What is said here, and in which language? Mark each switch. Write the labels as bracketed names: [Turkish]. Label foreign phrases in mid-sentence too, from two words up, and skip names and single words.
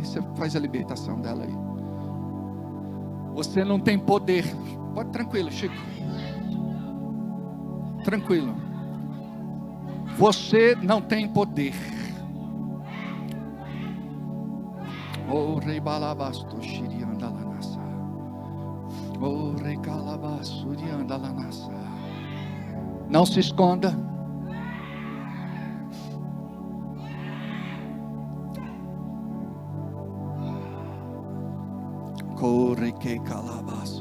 [Portuguese] Você faz a libertação dela aí. Você não tem poder. Pode, tranquilo, Chico. Tranquilo. Você não tem poder. O rei balabasto xirianda lanassa. O rei calabaço anda lanassa. Não se esconda. Corre que calabaço.